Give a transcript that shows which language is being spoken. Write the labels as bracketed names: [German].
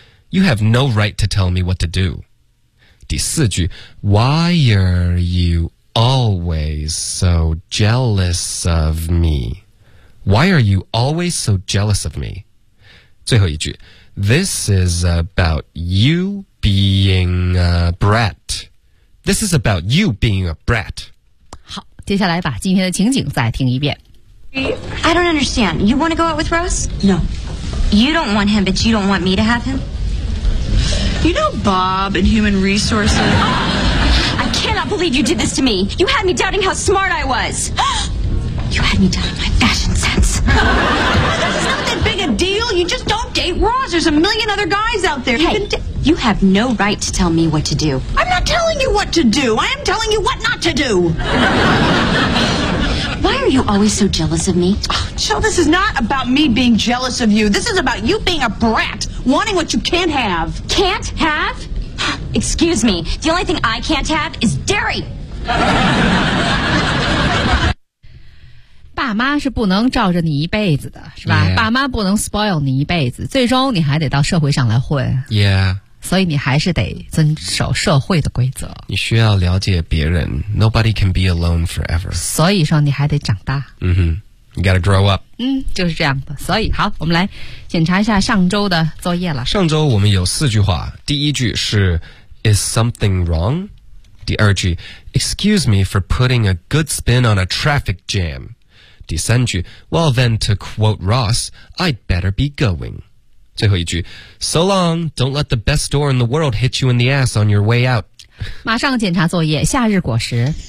[English] You have no right to tell me what to do. [Chinese] 第四句 [English] Why are you always so jealous of me? Why are you always so jealous of me? [Chinese] 最后一句 [English] This is about you being a brat. This is about you being a brat. [Chinese] 接下来把今天的情景再听一遍。 [English] I don't understand. You want to go out with Ross? No. You don't want him, but you don't want me to have him? You know Bob in human resources? I cannot believe you did this to me. You had me doubting how smart I was. You had me doubting my fashion sense. This is not that big a deal. You just don't date Ross. There's a million other guys out there. Hey, you have no right to tell me what to do. I'm not telling you what to do. I am telling you what not to do. Why are you always so jealous of me? Oh, Jill, this is not about me being jealous of you. This is about you being a brat, wanting what you can't have. Can't have? Excuse me. The only thing I can't have is dairy. [Chinese] 爸妈是不能罩着你一辈子的，是吧？ [English] Yeah. [Chinese] 爸妈不能 spoil 你一辈子，最终你还得到社会上来混。 [English] Yeah. [Chinese] 所以你还是得遵守社会的规则，你需要了解别人。 [English] Nobody can be alone forever. [Chinese] 所以说你还得长大。 [English] 嗯哼， You gotta grow up. [Chinese] 嗯，就是这样的。所以好，我们来检查一下上周的作业了。上周我们有四句话。第一句是 [English] Is something wrong? [Chinese] 第二句 [English] Excuse me for putting a good spin on a traffic jam. [Chinese] 第三句 [English] Well then to quote Ross, I'd better be going. [Chinese] 最后一句 [English] So long, don't let the best door in the world hit you in the ass on your way out. [Chinese] 马上检查作业，夏日果实。